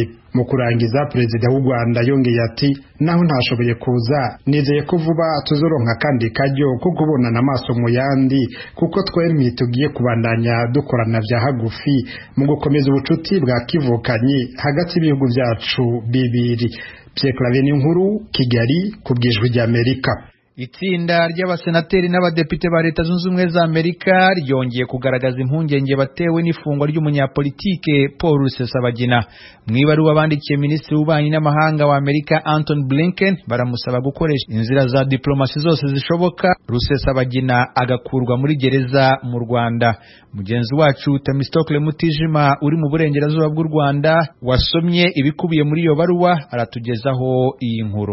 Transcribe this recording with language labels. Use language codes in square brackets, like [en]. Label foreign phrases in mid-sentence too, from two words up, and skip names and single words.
[rn] Mu kurangiza Perezida w'u Rwanda yongeye ati naho ntashoboye kuza nizeye ko vuba tuzoronka kandi kajyo ko kubonana amaso mu yandi kuko twemye tugiye kubandanya dukorana vya hagufi mu gukomeza ubucuti bwa kivukanyi hagati y'ibihugu byacu bibiri. Pierre Claver Nkuru, Kigali, ku bw'ijwi ry'Amerika. [rw] Itsinda ry'abasenateri n'abadepite ba Leta Zunze Ubumwe za Amerika ryongeye kugaragaza impungenge batewe n'ifungwa ry'umunyapolitike Paul Rusesabagina. Mwibaruwa bandikiye Minisitiri w'Ububanyi n'Amahanga wa Amerika Anthony Blinken baramusaba gukoresha inzira za diplomasi zose zishoboka Rusesabagina agakurwa muri gereza mu Rwanda. Mugenzi wacu Temistokle Mutijima uri mu burengerazuba bw'u Rwanda wasomye ibikubiye muri iyo baruwa aratugezaho iyi nkuru.